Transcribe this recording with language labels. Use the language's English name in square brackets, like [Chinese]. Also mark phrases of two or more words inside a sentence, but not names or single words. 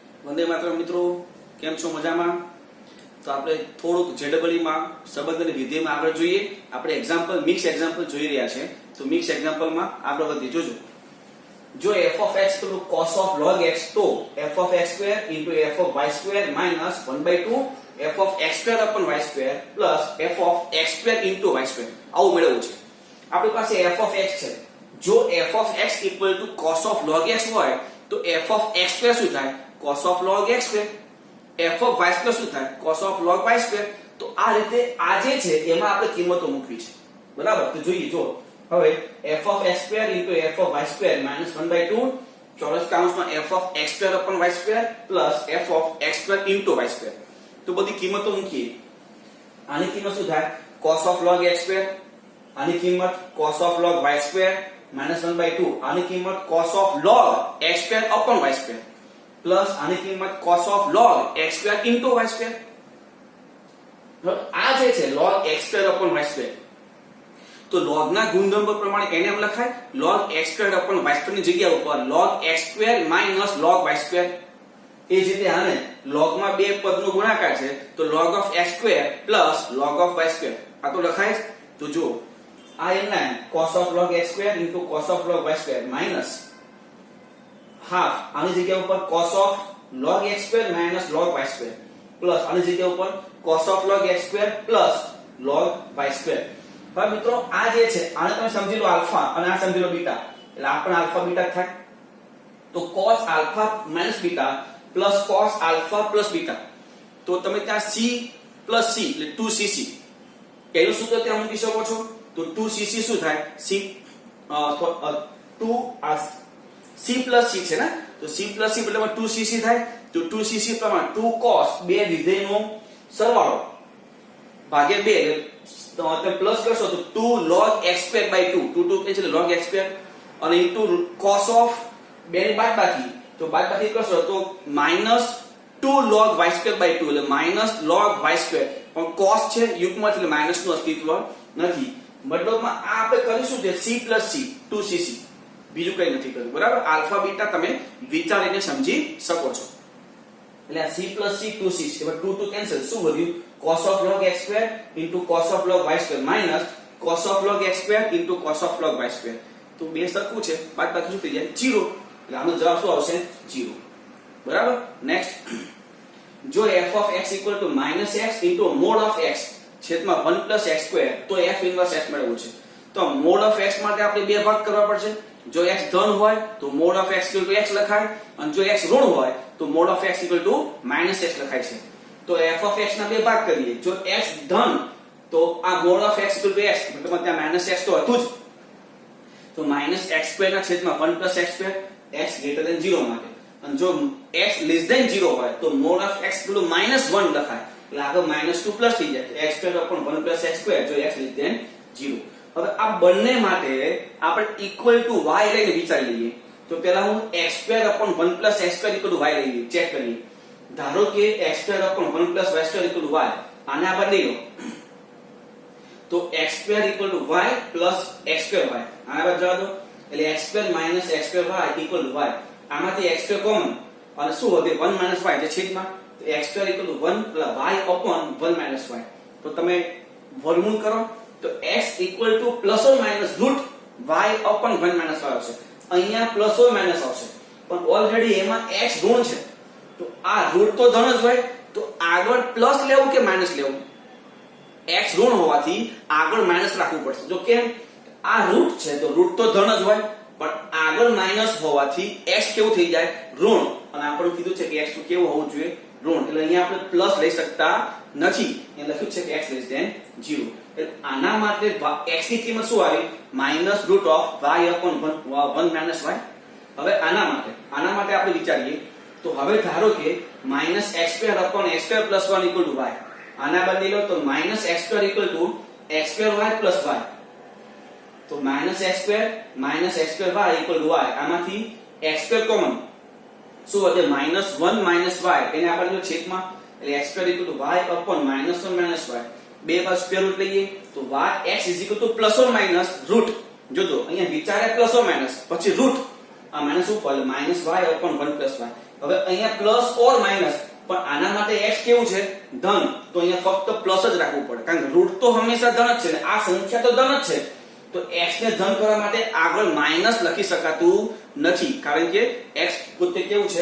[Gujarati] વંદે માતરમ મિત્રો, કેમ છો? મજામાં? તો આપણે થોડુંક જેડબલઈ માં સંબંધ અને વિધેયમાં આગળ જોઈએ. આપણે [English] example mix example [Gujarati] જોઈ રહ્યા છે. તો [English] mix exampleમાં [Gujarati] આગળ વધી જોજો. [English] જો f of x to cos of log x તો f of x square into f of y square minus 1/2 f of x square upon y square plus f of x square into y square [Gujarati] આવું મેળવવું છે. આપણી પાસે [English] f of x [Gujarati] છે. જો [English] f of x equal to cos of log x [Gujarati] હોય તો [English] f of x square [Gujarati] શું થાય? [English] cos of log x square. f of y square [Gujarati] શું થાય? [English] cos of log y square. [Gujarati] તો આ રીતે આ જે છે એમાં આપણે કિંમતો મૂકવી છે. બરાબર? તો જોઈએ જો હવે [English] f of x square into f of y square minus 1/2 [Gujarati] ચોરસ કૌંસમાં [English] f of x square upon y square plus f of x square into y square. [Gujarati] તો બધી કિંમતો મૂકીએ. આની કિંમત શું થાય? [English] cos of log x square. [Gujarati] આની કિંમત [English] cos of log y square minus 1/2. [Gujarati] આની કિંમત [English] cos of log x square upon y square plus [Gujarati] આની કિંમત [English] cos of log x square into y square. [Gujarati] આ જે છે [English] log x square upon y square, [Gujarati] તો log ના ગુણધર્મ પ્રમાણે એને એમ લખાય [English] log x square upon y square [Gujarati] ની જગ્યા ઉપર [English] log x square minus log y square. [Gujarati] એ જ રીતે આને log માં બે પદનો ગુણાકાર છે તો [English] log of x square plus log of y square [Gujarati] આ તો લખાય. તો જો આ એમના [English] cos of log x square into cos of log y square minus half [Gujarati] આની જગ્યા ઉપર [English] cos of log x square minus log y square plus [Gujarati] આની જગ્યા ઉપર [English] cos of log x square plus log y square. [Gujarati] હવે મિત્રો આ જે છે આને તમે સમજી લો આલ્ફા અને આ સમજી લો બીટા, એટલે આ પણ આલ્ફા બીટા થાય. તો [English] cos alpha minus beta plus cos alpha plus beta, [Gujarati] તો તમે ત્યાં [English] c plus c [Gujarati] એટલે 2cc એનું સૂત્ર ત્યાં મૂકી શકો છો. તો 2cc શું થાય? c 2 આ [English] c plus c [Gujarati] છે ને, તો [English] c plus c [Gujarati] એટલે 2cc થાય. તો 2cc પ્રમાણે [English] 2 cos [Gujarati] બે વિધેયનો સરવાળો ભાગ્યા 2 તો તમે પ્લસ કરશો તો [English] 2 log x square by 2 2 [Gujarati] એટલે [English] log x square [Gujarati] અને [English] into cos of [Gujarati] બે ની બાદબાકી, તો બાદબાકી કરશો તો [English] minus 2 log y square by 2 [Gujarati] એટલે [English] minus log y square. [Gujarati] પણ cos છે યુગ્મ એટલે માઈનસ નું અસ્તિત્વ નથી. મતલબમાં આ આપણે કરીશું છે [English] c plus c 2cc, [Gujarati] બીજું કંઈ નથી કર્યું. બરાબર? આલ્ફા બીટા તમે વિચારીને સમજી શકો છો. એટલે આ [English] c plus c 2cc [Gujarati] એટલે 2 કેન્સલ, શું વધ્યું? [English] cos of log x square into cos of log y square minus cos of log x square into cos of log y square. [Gujarati] તો બે સરખું છે, બાદબાકી શું થઈ જાય? 0. એટલે આનો જવાબ શું આવશે? 0. [English] બરાબર? નેક્સ્ટ, જો f of x equal to minus x into mod of x છેદમાં 1 plus x square તો f inverse x [Gujarati] મેળવવું છે. તો [English] mod of x [Gujarati] માટે આપણે બે ભાગ કરવા પડશે. જો x ધન હોય તો [English] mod of x equal to x [Gujarati] લખાય, અને જો x ઋણ હોય તો [English] mod of x equal to minus x [Gujarati] લખાય છે. [English] તો f of x [Gujarati] ના બે ભાગ કરીએ. જો [English] x ધન તો આ mod of x equal to x, [Gujarati] મતલબ ત્યાં [English] minus x [Gujarati] તો હતું જ, તો [English] minus x square [Gujarati] ના છેદમાં [English] 1 plus x square x greater than 0 માટે. અને જો x less than 0 [Gujarati] હોય તો [English] mod of x equal to minus 1 [Gujarati] લખાય, એટલે આગળ [English] minus 2 plus [Gujarati] થઈ જાય [English] x square upon 1 plus x square જો x less than 0. [Gujarati] હવે આ બંને માટે આપણે [English] equal to y [Gujarati] લઈને વિચારી લઈએ. તો પહેલા હું [English] x square upon 1 plus x square equal to y [Gujarati] લઈએ, ચેક કરીએ. ધારો કે [English] x square upon 1 plus y square equal to y, [Gujarati] આને આ બદલી લો તો [English] x square equal to y plus x square y, [Gujarati] આના બાદ જવા દો એટલે [English] x square minus x square y equal to y. આમાંથી x square [Gujarati] કોમન અને શું વધે? [English] 1 minus y [Gujarati] જે છેદમાં, તો [English] x square equal to 1 plus y upon 1 minus y. [Gujarati] તો તમે વર્ગમૂળ કરો તો [English] x equal to plus or minus root y upon 1 minus y [Gujarati] આવશે. અહીંયા [English] plus or minus [Gujarati] આવશે, પણ ઓલરેડી એમાં x ઋણ છે તો આ રૂટ તો ધન જ હોય, તો આગળ પ્લસ લેવું કે માઈનસ લેવું? x ઋણ હોવાથી આગળ માઈનસ રાખવું પડશે. જો કેમ? આ રૂટ છે તો રૂટ તો ધન જ હોય, પણ આગળ માઈનસ હોવાથી x કેવું થઈ જાય? ઋણ. અને આપણે કીધું છે કે x તો કેવું હોવું જોઈએ? ઋણ. એટલે અહીંયા આપણે પ્લસ લઈ શકતા નથી, એ લખ્યું છે કે [English] x less than 0. [Gujarati] એટલે આના માટે x ની કિંમત શું આવી? [English] minus root of y upon 1 minus y. [Gujarati] હવે આના માટે આપણે વિચારીએ. તો હવે ધારો કે [English] minus x square upon x square plus 1 equal to y, [Gujarati] આના બદલી લો તો [English] minus x square equal to x square y plus y. તો minus x square y equal to y, આમાંથી x square [Gujarati] કોમન, શું વધે? [English] minus 1 minus y, [Gujarati] એને આપણે જો છેદમાં એટલે [English] x square equal to y upon minus 1 minus y. [Gujarati] બે બાજુ [English] square root [Gujarati] લઈએ તો [English] y x is equal to plus or minus root. [Gujarati] જોજો અહીંયા વિચારે [English] plus or minus [Gujarati] પછી root, આ માઇનસ ઉપર એટલે [English] -y upon 1 + y. [Gujarati] હવે અહીંયા [English] plus or minus, [Gujarati] પણ આના માટે x કેવું છે? ધન. તો અહીંયા ફક્ત પ્લસ જ રાખવું પડે, કારણ કે રૂટ તો હંમેશા ધન જ છે ને આ સંખ્યા તો ધન જ છે. તો x ને ધન કરવા માટે આગળ માઇનસ લખી શકાતું નથી, કારણ કે x પોતે કેવું છે?